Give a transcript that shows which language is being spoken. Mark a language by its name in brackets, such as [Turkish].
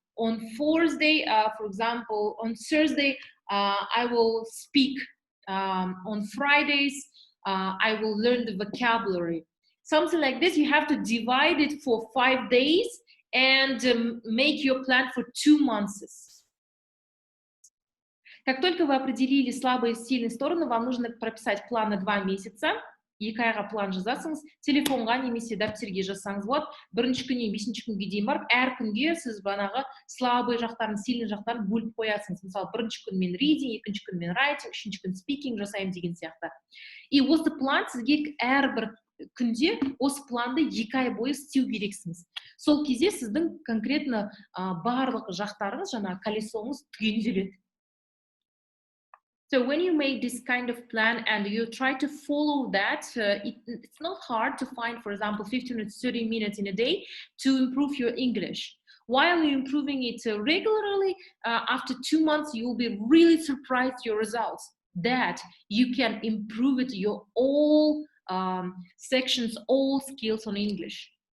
[English] On Thursday, for example, on Thursday, I will speak. On Fridays, I will learn the vocabulary. Something like this. You have to divide it for 5 days and make your plan for 2 months. [Russian] Как только вы определили слабые и сильные стороны, вам нужно прописать план на 2 месяца. [Kazakh] 2 айға план жазасыңыз, телефонға немесе дәптерге жазсаңыз болады. Бірінші күннен 5-ші күнге дейін барып, әр күнге сіз бағанағы слабый жақтарын, сильный жақтарын бөліп қоясыңыз. Мысалы, бірінші күн мен reading, екінші күн мен writing, үшінші күн speaking жасаймын деген сияқты. И осы план сізге әрбір күнде осы планды 2 ай бойы істеу керексіңіз. Сол кезде сіздің конкретно барлық жақтарыңыз, жаңа колесоңыз түгенделеді. [English] So when you make this kind of plan and you try to follow that, it's not hard to find, for example, 15 to 30 minutes in a day to improve your English. While you're improving it regularly, after 2 months, you will be really surprised your results, that you can improve it, your all sections, all skills on English.